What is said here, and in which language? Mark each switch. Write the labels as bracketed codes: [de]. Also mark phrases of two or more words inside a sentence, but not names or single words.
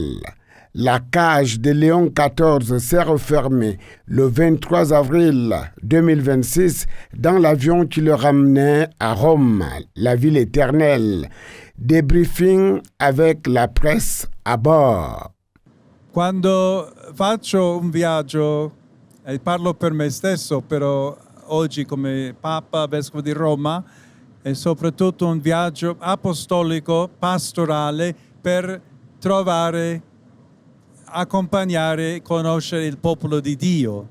[fr] La cage de Léon XIV s'est refermée le 23 avril 2026 dans l'avion qui le ramenait à Rome, la ville éternelle. Débriefing avec la presse à bord. [it] Quando faccio un viaggio, e parlo per me stesso, però oggi come Papa, Vescovo di Roma, è soprattutto un viaggio apostolico, pastorale, per trovare, accompagnare e conoscere il popolo di Dio.